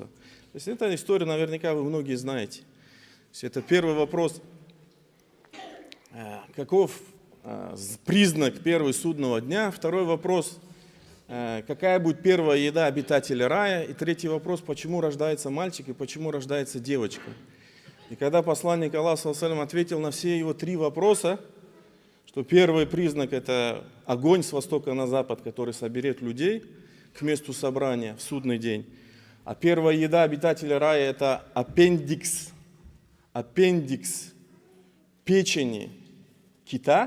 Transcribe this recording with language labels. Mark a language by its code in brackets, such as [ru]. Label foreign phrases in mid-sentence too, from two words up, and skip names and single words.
[ru] То есть эта история наверняка вы многие знаете. То есть это первый вопрос: каков признак первого судного дня? Второй вопрос: какая будет первая еда обитателей рая? И третий вопрос: почему рождается мальчик и почему рождается девочка? И когда посланник Аллаха [ar] صلى الله عليه وسلم [ru] ответил на все его 3 вопроса, что первый признак — это огонь с востока на запад, который соберет людей к месту собрания в судный день. А первая еда обитателя рая — это аппендикс печени кита.